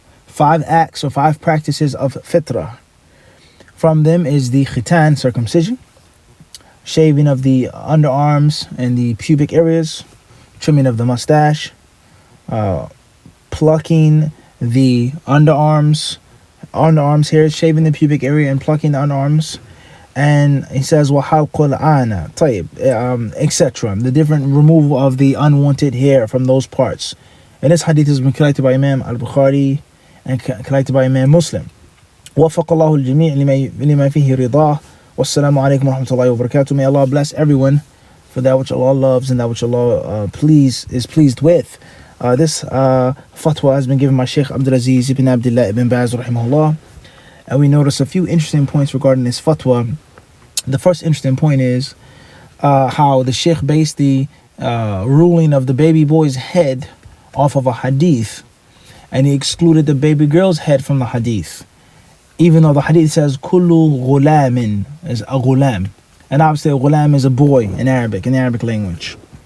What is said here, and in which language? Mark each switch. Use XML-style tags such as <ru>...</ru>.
<en>5 acts or 5 practices of fitrah. From them is the khitan, circumcision, shaving of the underarms and the pubic areas, trimming of the mustache, plucking the underarms hairs, shaving the pubic area and plucking the underarms. And he says وَحَلْقُ الْعَانَةِ طيب, etc. The different removal of the unwanted hair from those parts. And this hadith has been collected by Imam al-Bukhari and collected by Imam Muslim.</en> <ar>وفق الله الجميع لما فيه رضاه والسلام عليكم ورحمة الله وبركاته.</ar> <en>May Allah bless everyone for that which Allah loves and that which Allah is pleased with. This fatwa has been given by Sheikh Abdul Aziz ibn Abdullah ibn Baz rahimahullah, and we notice a few interesting points regarding this fatwa. The first interesting point is how the Sheikh based the ruling of the baby boy's head off of a hadith, and he excluded the baby girl's head from the hadith, even though the hadith says kullu ghulamin is a ghulam, and obviously a ghulam is a boy in Arabic language.</en>